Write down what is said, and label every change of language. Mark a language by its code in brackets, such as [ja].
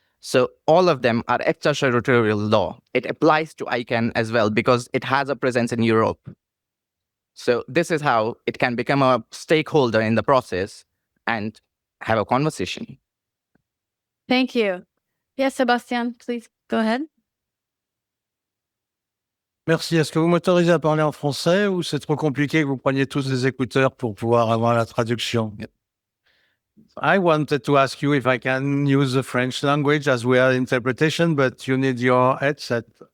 [en] So all of them are extraterritorial law. It applies to ICANN as well because it has a presence in Europe. So this is how it can become a stakeholder in the process and have a conversation. Thank you. Yes, Sebastian, please go ahead. [fr] Merci. Est-ce que vous m'autorisez à parler en français ou c'est trop compliqué que vous preniez tous des écouteurs pour pouvoir avoir la traduction? [en] I wanted to ask you if I can use the French language as we are interpretation, but you need your headset.